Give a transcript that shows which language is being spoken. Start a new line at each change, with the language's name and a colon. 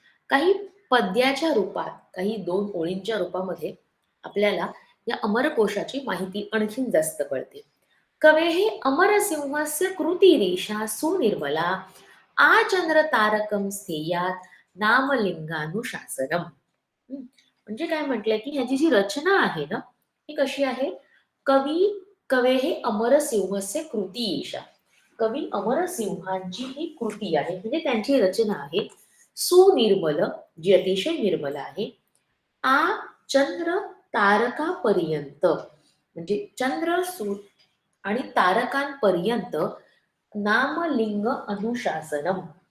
Marathi: काही पद्याच्या रूपात, काही 2 ओळींच्या रूपामध्ये आपल्याला या अमरकोशाची माहिती आणखीन जास्त कळते.
Sanskrit: कवेः अमरसिंहस्य कृतिरेषा सुनिर्मला आचंद्र तारकं स्थेयात नामलिंगानुशासनम.
Marathi: म्हणजे काय म्हटलंय की ह्याची जी रचना आहे ना ही कशी आहे?
Sanskrit: कवेः अमरसिंहस्य कृतिरेषा.
Marathi: कवी अमरसिंहांची ही कृती आहे म्हणजे त्यांची रचना आहे. सुनिर्मल, जी अतिशय निर्मल आहे. आ चंद्र तारकापर्यंत म्हणजे चंद्र सूर्य आणि तारकांपर्यंत नामलिंग अनुशासनम.